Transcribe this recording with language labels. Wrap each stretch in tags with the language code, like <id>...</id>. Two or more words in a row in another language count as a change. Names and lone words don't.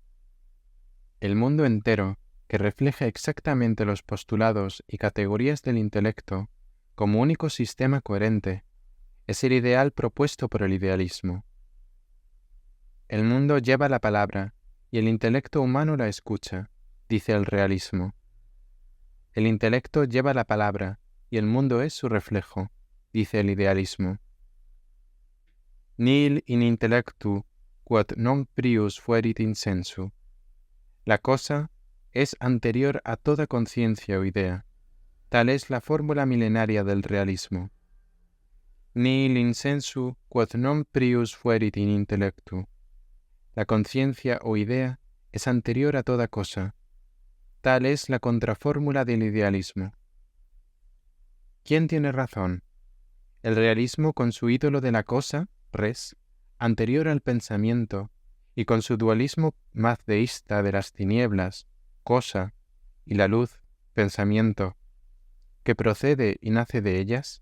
<es>El mundo entero, que refleja exactamente los postulados y categorías del intelecto como único sistema coherente, es el ideal propuesto por el idealismo. El mundo lleva la palabra y el intelecto humano la escucha, dice el realismo. El intelecto lleva la palabra y el mundo es su reflejo, dice el idealismo.</es> <la>Nihil in intellectu quod non prius fuerit in sensu.</la> <es>La cosa es anterior a toda conciencia o idea. Tal es la fórmula milenaria del realismo.</es> <la>Nihil in sensu quod non prius fuerit in intellectu.</la> <es>La conciencia o idea es anterior a toda cosa. Tal es la contrafórmula del idealismo. ¿Quién tiene razón? El realismo con su ídolo de la cosa, res, anterior al pensamiento, y con su dualismo mazdeísta de las tinieblas, cosa, y la luz, pensamiento, que procede y nace de ellas?</es>